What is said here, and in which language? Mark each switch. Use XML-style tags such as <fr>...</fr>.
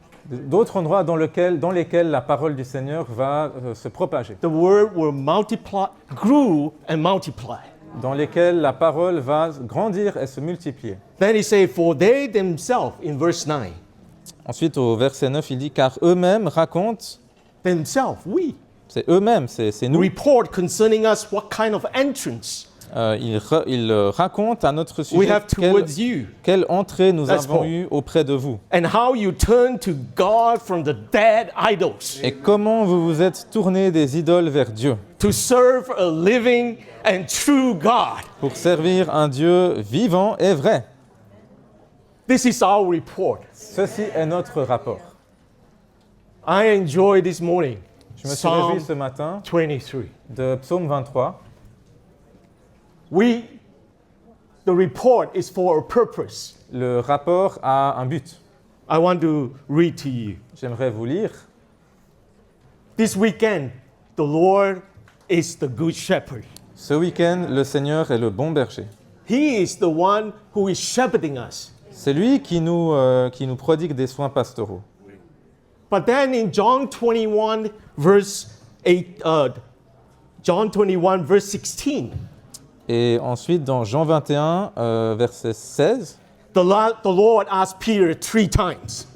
<fr>D'autres endroits dans lesquels la parole du Seigneur va se propager,</fr> <en>The word will grew and multiply.</en> <fr>dans lesquels la parole va grandir et se multiplier.</fr> <en>Then he said, for they themselves, in verse 9,</en> <fr>Ensuite, au verset 9, il dit « Car eux-mêmes racontent</fr> <en>themselves, we,</en> <fr>C'est eux-mêmes, c'est nous.</fr> <en>report concerning us what kind of entrance</en> <fr>Ils racontent à notre</fr> <en>we</en> <fr>sujet</fr> <en>have towards you,</en> <fr>quelle entrée nous</fr> <en>That's</en> <fr>avons</fr> <en>Paul.</en> <fr>eue auprès de vous.</fr> <en>and how you turn to God from the dead idols</en> <fr>Et comment vous vous êtes tournés des idoles vers Dieu</fr> <en>to serve a living and true God.</en> <fr>pour servir un Dieu vivant et vrai.</fr> <en>This is our report.</en> <fr>Ceci est notre rapport.</fr> <en>I enjoyed this morning</en> <fr>Je me suis</fr> <en>Psalm</en> <fr>réjoui ce matin</fr> <en>23.</en> <fr>de Psaume 23.</fr> <en>The report is for a purpose.</en> <fr>Le rapport a un but.</fr> <en>I want to read to you.</en> <fr>J'aimerais vous lire.</fr> <en>This weekend, the Lord is the good shepherd.</en> <fr>Ce week-end, le Seigneur est le bon berger.</fr> <en>He is the one who is shepherding us.</en> <fr>C'est lui qui nous prodigue des soins pastoraux.</fr> <en>But then in John 21, verse 8, John 21, verse 16,</en> <fr>Et ensuite, dans Jean 21, verset 16,</fr> <en>the Lord asked Peter 3 times.</en>